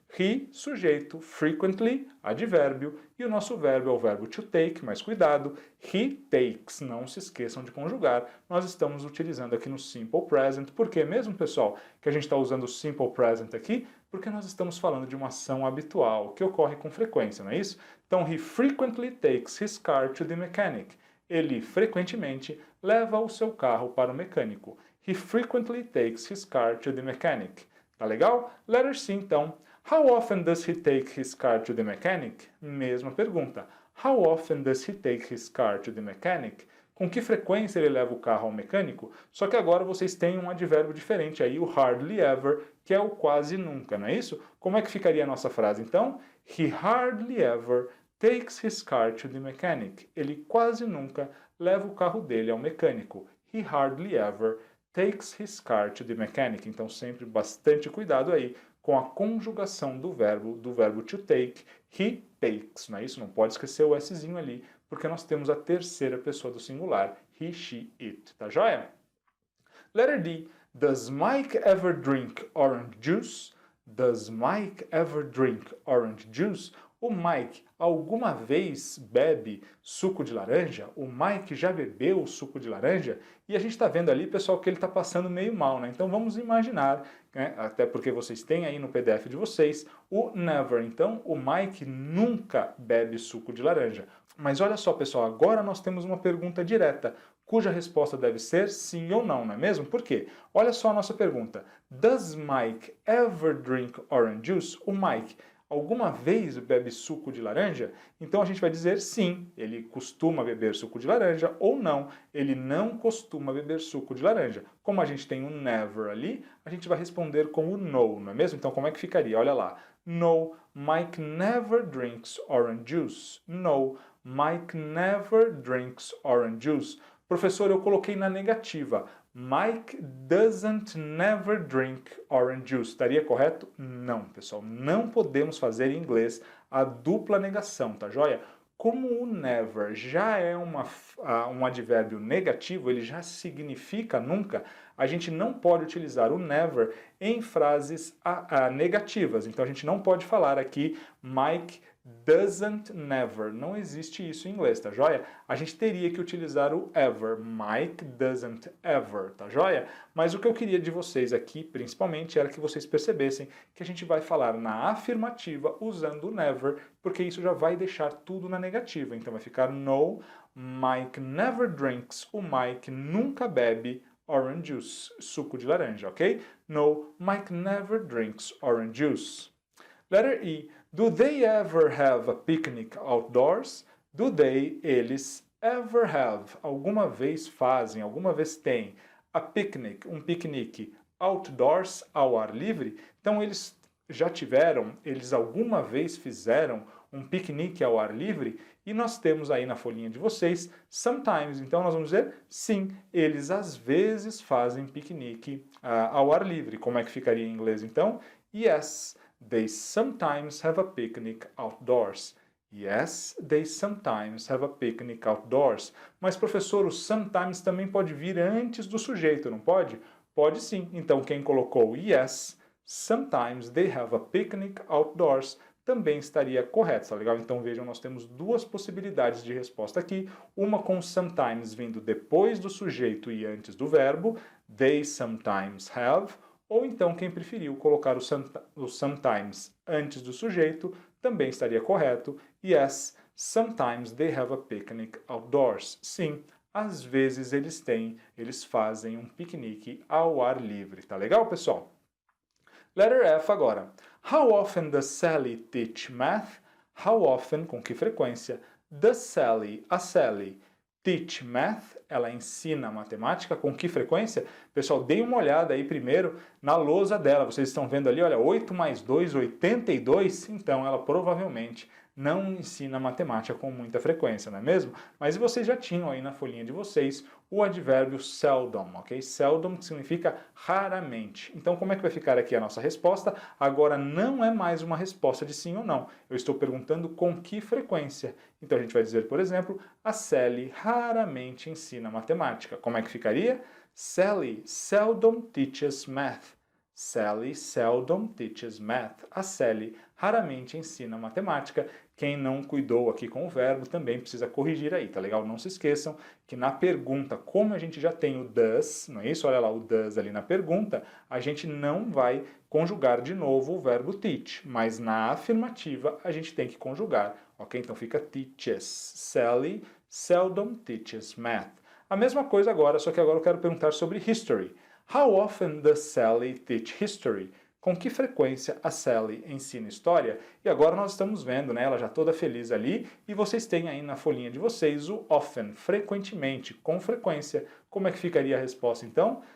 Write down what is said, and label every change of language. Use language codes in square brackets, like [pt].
[pt] He, sujeito, frequently, advérbio, e o nosso verbo é o verbo to take, mas cuidado, [en] he takes, [pt] não se esqueçam de conjugar, nós estamos utilizando aqui no simple present, porque mesmo, pessoal, que a gente está usando o simple present aqui, porque nós estamos falando de uma ação habitual, que ocorre com frequência, não é isso? Então, [en] he frequently takes his car to the mechanic. [pt] Ele frequentemente leva o seu carro para o mecânico. [en] He frequently takes his car to the mechanic. [pt] Tá legal? [en] Letter C, [pt] então. [en] How often does he take his car to the mechanic? [pt] Mesma pergunta. [en] How often does he take his car to the mechanic? [pt] Com que frequência ele leva o carro ao mecânico? Só que agora vocês têm um advérbio diferente aí, o hardly ever, que é o quase nunca, não é isso? Como é que ficaria a nossa frase, então? [en] He hardly ever takes his car to the mechanic. [pt] Ele quase nunca leva o carro dele ao mecânico. [en] He hardly ever takes his car to the mechanic. [pt] Então sempre bastante cuidado aí com a conjugação do verbo to take, [en] he takes, [pt] não é isso? Não pode esquecer o Szinho ali, porque nós temos a terceira pessoa do singular, [en] he, she, it, [pt] tá joia? [en] Letter D, does Mike ever drink orange juice? Does Mike ever drink orange juice? [pt] O Mike alguma vez bebe suco de laranja? O Mike já bebeu suco de laranja? E a gente está vendo ali, pessoal, que ele está passando meio mal, né? Então vamos imaginar, né? Até porque vocês têm aí no PDF de vocês o never. Então o Mike nunca bebe suco de laranja. Mas olha só, pessoal, agora nós temos uma pergunta direta, cuja resposta deve ser sim ou não, não é mesmo? Por quê? Olha só a nossa pergunta. [en] Does Mike ever drink orange juice? [pt] O Mike alguma vez bebe suco de laranja? Então a gente vai dizer sim, ele costuma beber suco de laranja, ou não, ele não costuma beber suco de laranja. Como a gente tem o never ali, a gente vai responder com o no, não é mesmo? Então como é que ficaria? Olha lá. [en] No, Mike never drinks orange juice. No, Mike never drinks orange juice. [pt] Professor, eu coloquei na negativa. [en] Mike doesn't never drink orange juice. [pt] Estaria correto? Não, pessoal. Não podemos fazer em inglês a dupla negação, tá joia? Como o never já é um advérbio negativo, ele já significa nunca, a gente não pode utilizar o never em frases negativas. Então a gente não pode falar aqui [en] Mike doesn't never. [pt] Não existe isso em inglês, tá joia? A gente teria que utilizar o ever. [en] Mike doesn't ever, [pt] tá joia? Mas o que eu queria de vocês aqui, principalmente, era que vocês percebessem que a gente vai falar na afirmativa usando o never, porque isso já vai deixar tudo na negativa. Então vai ficar no, [en] Mike never drinks. [pt] O Mike nunca bebe [en] orange juice, [pt] suco de laranja, ok? [en] No, Mike never drinks orange juice. Letter E. Do they ever have a picnic outdoors? Do they, [pt] eles, [en] ever have, [pt] alguma vez fazem, alguma vez têm, [en] a picnic, [pt] um piquenique, [en] outdoors, [pt] ao ar livre? Então eles já tiveram, eles alguma vez fizeram um piquenique ao ar livre? E nós temos aí na folhinha de vocês, sometimes. Então nós vamos dizer, sim, eles às vezes fazem piquenique ao ar livre. Como é que ficaria em inglês então? [en] Yes. They sometimes have a picnic outdoors. Yes, they sometimes have a picnic outdoors. [pt] Mas, professor, o sometimes também pode vir antes do sujeito, não pode? Pode sim. Então, quem colocou [en] yes, sometimes they have a picnic outdoors, [pt] também estaria correto, tá legal? Então, vejam, nós temos duas possibilidades de resposta aqui. Uma com sometimes vindo depois do sujeito e antes do verbo. [en] They sometimes have. [pt] Ou então, quem preferiu colocar o sometimes antes do sujeito, também estaria correto. [en] Yes, sometimes they have a picnic outdoors. [pt] Sim, às vezes eles fazem um piquenique ao ar livre. Tá legal, pessoal? [en] Letter F [pt] agora. [en] How often does Sally teach math? How often, [pt] com que frequência, [en] does Sally, [pt] a Sally, [en] teach math? [pt] Ela ensina matemática. Com que frequência? Pessoal, deem uma olhada aí primeiro na lousa dela. Vocês estão vendo ali, olha, 8 mais 2, 82. Então, ela provavelmente não ensina matemática com muita frequência, não é mesmo? Mas vocês já tinham aí na folhinha de vocês o advérbio seldom, ok? Seldom significa raramente. Então, como é que vai ficar aqui a nossa resposta? Agora não é mais uma resposta de sim ou não. Eu estou perguntando com que frequência. Então, a gente vai dizer, por exemplo, a Sally raramente ensina matemática. Como é que ficaria? [en] Sally seldom teaches math. Sally seldom teaches math. [pt] A Sally raramente ensina matemática. Quem não cuidou aqui com o verbo também precisa corrigir aí, tá legal? Não se esqueçam que na pergunta, como a gente já tem o does, não é isso? Olha lá o does ali na pergunta, a gente não vai conjugar de novo o verbo teach, mas na afirmativa a gente tem que conjugar, ok? Então fica teaches. [en] Sally seldom teaches math. [pt] A mesma coisa agora, só que agora eu quero perguntar sobre history. [en] How often does Sally teach history? [pt] Com que frequência a Sally ensina história? E agora nós estamos vendo, né, ela já toda feliz ali, e vocês têm aí na folhinha de vocês o often, frequentemente, com frequência. Como é que ficaria a resposta então?